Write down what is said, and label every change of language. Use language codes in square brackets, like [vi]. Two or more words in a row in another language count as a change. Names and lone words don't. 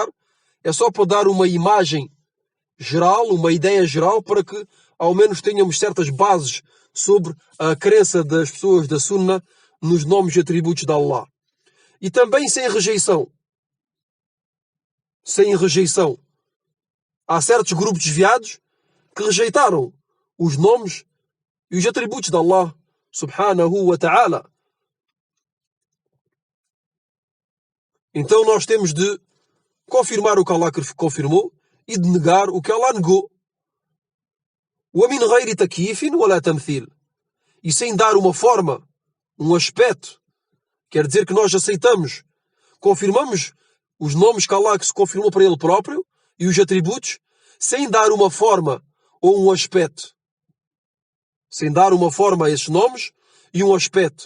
[pt] É só para dar uma imagem geral, uma ideia geral, para que ao menos tenhamos certas bases sobre a crença das pessoas da Sunna nos nomes e atributos de Allah. E também sem rejeição. Sem rejeição. Há certos grupos desviados que rejeitaram os nomes e os atributos de Allah [ar] سبحانه وتعالى. [pt] Então nós temos de confirmar o que Allah confirmou e de negar o que Allah negou. [ar] وَمِنْ غَيْرِ تَكْيِيفٍ وَلَا تَمْثِيلٍ. [pt] E sem dar uma forma, um aspecto. Quer dizer que nós aceitamos, confirmamos os nomes que Allah se confirmou para Ele próprio e os atributos, sem dar uma forma ou um aspecto. Sem dar uma forma a esses nomes e um aspecto.